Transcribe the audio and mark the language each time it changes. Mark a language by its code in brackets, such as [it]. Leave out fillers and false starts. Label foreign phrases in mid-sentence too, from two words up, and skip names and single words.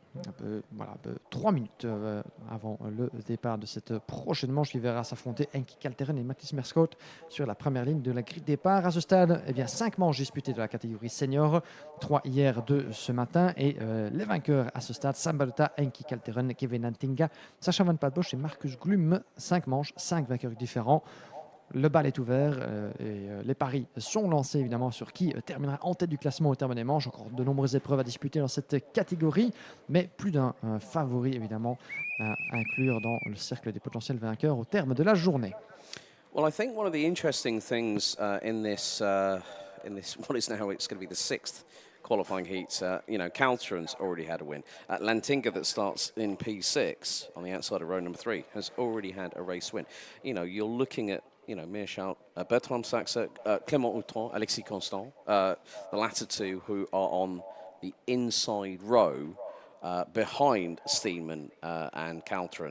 [fr] 3 minutes avant le départ de cette prochaine manche, il verra s'affronter Henki Kalteren et Mathis Merskot sur la première ligne de la grille de départ. À ce stade, 5 manches disputées de la catégorie senior, 3 hier, 2 ce matin, et les vainqueurs à ce stade, Sam Balota, Henki Kalteren, Kevin Antinga, Sacha Van Padbosch et Marcus Glum. 5 manches, 5 vainqueurs différents. Le bal est ouvert et les paris sont lancés évidemment sur qui terminera en tête du classement au terme des manches. Encore de nombreuses épreuves à disputer dans cette catégorie, mais plus d'un favori évidemment à inclure dans le cercle des potentiels vainqueurs au terme de la journée. [en] Well, I think one of the interesting things in this what is now it's going to be the 6th qualifying heats, Calteron's already had a win. Lantinga, that starts in P6 on the outside of row number 3, has already had a race win. You're looking at Meerschalt, Bertrand Saxe, Clément Outron, Alexis Constant, the latter two who are on the inside row behind Steenman and Calteron.